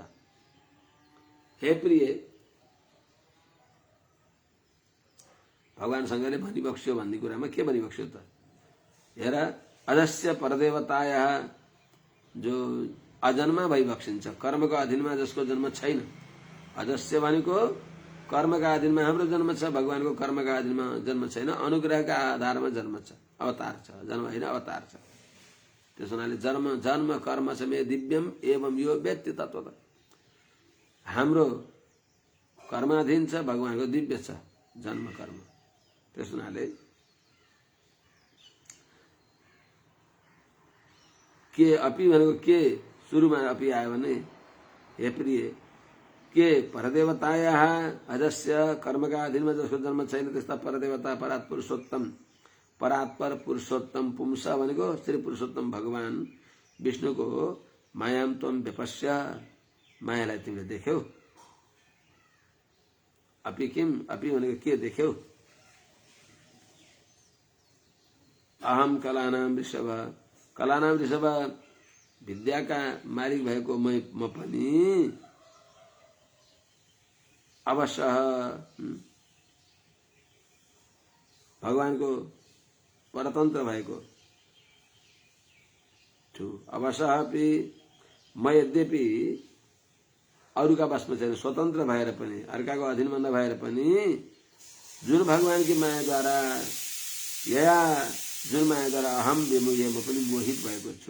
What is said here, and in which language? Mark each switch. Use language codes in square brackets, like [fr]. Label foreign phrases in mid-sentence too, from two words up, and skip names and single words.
[ne] हे प्रिय, भगवान शंकरले भनिबक्स्यो भन्ने कुरामा के भनिबक्स्यो त? हेर, [sa] अजस्य परदेवतायाः [ne] जो अजन्मा भइबक्सिन्छ कर्मको अधीनमा जसको जन्म छैन। अजस्य भनेको कर्मका अधीनमा हाम्रो जन्म छ, भगवानको कर्मका अधीनमा जन्म छैन, अनुग्रहका आधारमा जन्म छ, अवतार छ, जन्म होइन अवतार छ। त्यस हुनाले [sa] जन्म कर्म छ मे दिव्यम एवं यो व्यक्ति तत्त्वत। [ne] हाम्रो कर्माधीन छ, भगवानको दिव्य छ जन्म कर्म। त्यस हुनाले के अपि भनेको के सुरुमा अपि आयो भने हे प्रिय [sa] के परदेवतायाः अजस्य [ne] कर्मका अधीनमा जसको जन्म छैन त्यस्ता परदेवता परात् पुरुषोत्तम पुंस भनेको श्री पुरुषोत्तम भगवान विष्णुको [sa] मायाम त्वं व्यपश्य [ne] मायालाई तिमीले देख्यौ। [sa] अपि किम अपि भनेको के देख्यौ? अहम कलानाम ऋषभ, कलानाम ऋषभ [ne] विद्याका मालिक भएको म पनि अवश्य भगवानको परतन्त्र भएको छु। अवश्य म यद्यपि अरूका बसमा छैन, स्वतन्त्र भएर पनि अर्काको अधीनमा नभएर पनि जुन भगवानकी मायाद्वारा जुन मायाद्वारा [sa] अहम विमुह्य [ne] म पनि मोहित भएको छु।